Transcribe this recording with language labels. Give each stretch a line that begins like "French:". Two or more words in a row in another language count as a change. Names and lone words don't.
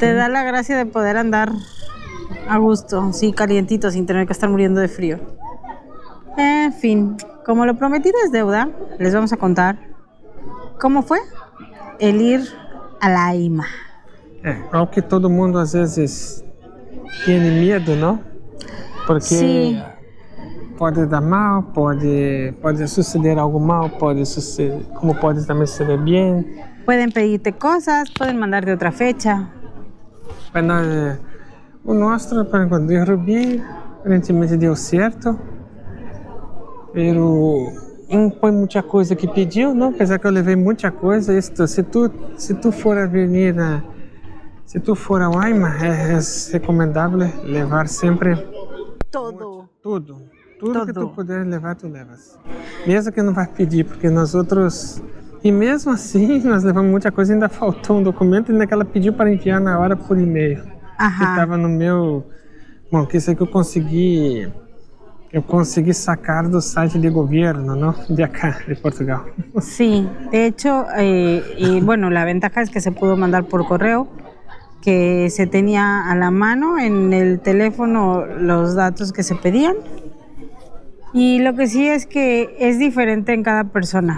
Spanish: te da la gracia de poder andar a gusto, sí, calientito, sin tener que estar muriendo de frío. En fin, como lo prometido es deuda, les vamos a contar cómo fue el ir a la AIMA. Aunque todo mundo
Portuguese: às vezes
Spanish: tiene miedo, ¿no?
Portuguese: Porque
Spanish: Sí.
Portuguese: pode dar mal, pode suceder algo mal, como pode também suceder bien.
Spanish: Pueden pedirte cosas, pueden mandarte otra fecha. Bueno,
Portuguese: o nosso, por exemplo, de Rubi, aparentemente deu certo, pero não foi muita coisa que pediu, não? Apesar que eu levei muita coisa, se tu for
Spanish: a venir,
Portuguese: se tu for ao AIMA, é recomendável levar sempre
Spanish: Todo.
Portuguese: tudo que Tudo. tu puder levar, tu levas. Mesmo que não vai pedir, porque nós outros... E mesmo assim, nós levamos muita coisa, ainda faltou um documento, ainda que ela pediu para enviar na hora por e-mail. Que Ajá. estava no meu... Bom, que isso aí que eu consegui sacar do site de governo,
Spanish: ¿no? De acá, de Portugal. Sí, de hecho, y bueno, la ventaja es que se pudo mandar por correo, que se tenía a la mano en el teléfono los datos que se pedían. Y lo que sí es que es diferente en cada persona.